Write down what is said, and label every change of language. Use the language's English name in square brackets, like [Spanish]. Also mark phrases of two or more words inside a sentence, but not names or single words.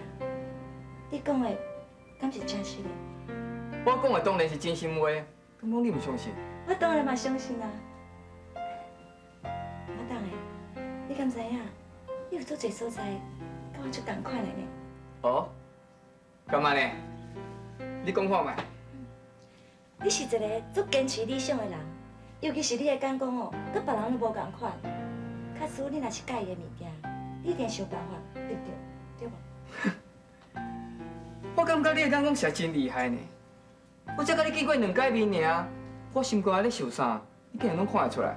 [Min Nan Chinese] 你讲的敢是真实的？我讲的当然是真心话，敢讲你唔相信？我当然嘛相信啊！我当的，你敢知影？你有足侪所在，甲我足同款的呢。哦，干嘛呢？ 你讲看卖。你是一个足坚持理想的人，尤其是你的眼光哦，甲别人都无同款。假使你若是介意的物件，你一定想办法得到，对无？我感觉你的眼光是真厉害呢。我才甲你见过2摆面尔，我心肝咧受伤，你竟然拢看得出来。